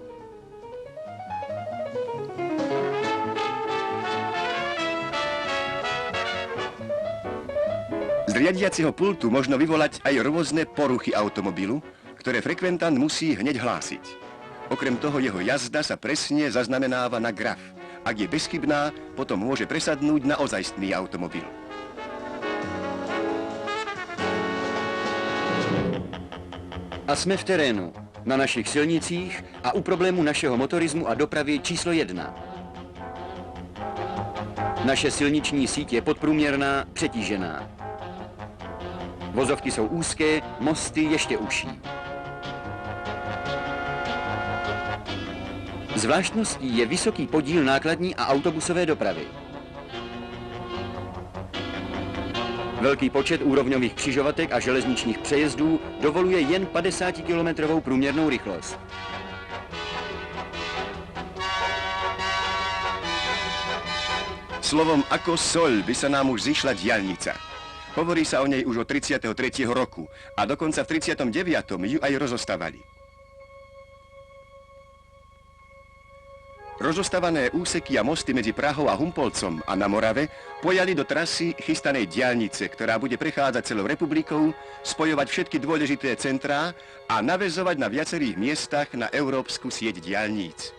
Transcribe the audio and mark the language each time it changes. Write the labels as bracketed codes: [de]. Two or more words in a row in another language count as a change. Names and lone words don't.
[sk] Z riadiaceho pultu možno vyvolať aj rôzne poruchy automobilu, ktoré frekventant musí hneď hlásiť. Okrem toho jeho jazda sa presne zaznamenáva na graf. Ak je bezchybná, potom môže presadnúť na ozajstný automobil. [cs] A jsme v terénu, na našich silnicích a u problému našeho motorismu a dopravy číslo 1. Naše silniční síť je podprůměrná, přetížená. Vozovky jsou úzké, mosty ještě užší. Zvláštností je vysoký podíl nákladní a autobusové dopravy. Velký počet úrovňových křižovatek a železničních přejezdů dovoluje jen 50-kilometrovou průměrnou rychlost. [sk] Slovom ako soľ by sa nám už zišla diaľnica. Hovorí sa o nej už od 33. roku a dokonca v 39. ju aj rozostávali. Rozostávané úseky a mosty medzi Prahou a Humpolcom a na Morave pojali do trasy chystanej diaľnice, ktorá bude prechádzať celou republikou, spojovať všetky dôležité centrá a naväzovať na viacerých miestach na európsku sieť diaľníc.